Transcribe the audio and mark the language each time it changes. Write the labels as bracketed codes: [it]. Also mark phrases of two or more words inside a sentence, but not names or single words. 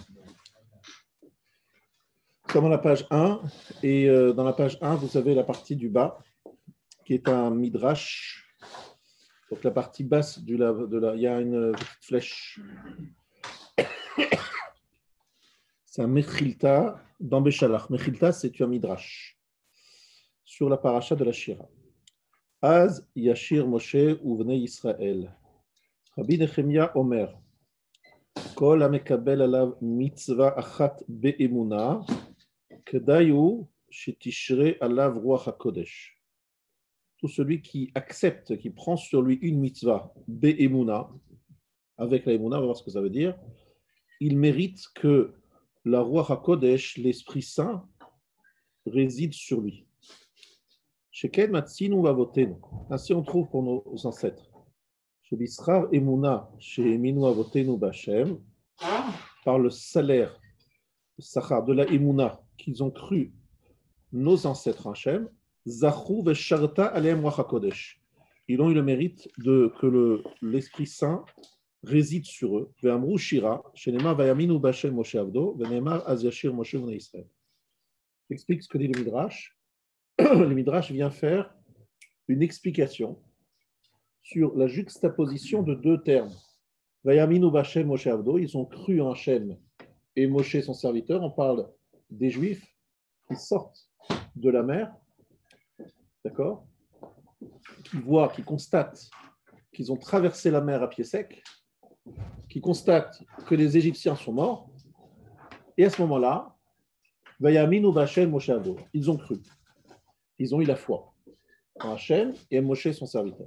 [fr] Nous sommes à la page 1 et dans la page 1, vous avez la partie du bas qui est un midrash. Donc la partie basse il y a une petite flèche. C'est un Mechilta dans Béchalach. Mechilta, c'est un midrash sur la paracha de la Shira. [he] אז ישיר משה ובני ישראל. רבי נחמיה אומר. כל המקבל עליו מצוה אחת באמונה כדאי הוא שתשרה עליו רוח הקודש. [fr] Tout celui qui accepte, qui prend sur lui une [he] מצוה באמונה, [fr] avec la emuna, on va voir ce que ça veut dire, il mérite que la Ruach HaKodesh, l'Esprit Saint, réside sur lui. [he] שכן מצינו אבותינו. [fr] Ainsi on trouve pour nos ancêtres. [he] שבשכר אמונה שהאמינו אבותינו בה, [fr] par le salaire, le sachar de la emuna qu'ils ont cru nos ancêtres en Hachem, [he] זכו ושרתה עליהם רוח הקודש. [fr] Ils ont eu le mérite que l'Esprit Saint réside sur eux. [he] ואמרו שירה, שנאמר ויאמינו בה' משה עבדו, ונאמר אז ישיר משה ובני ישראל. [fr] J'explique ce que dit le Midrash. Le Midrash vient faire une explication sur la juxtaposition de deux termes. [he] ויאמינו בה' משה עבדו, [fr] ils ont cru en Hachem et Moshe son serviteur. On parle des Juifs qui sortent de la mer, d'accord, qui voient, qui constatent qu'ils ont traversé la mer à pied sec, qui constatent que les Égyptiens sont morts, et à ce moment-là, [he] ויאמינו בה' משה עבדו, [fr] ils ont cru, ils ont eu la foi en Hachem et Moshe son serviteur.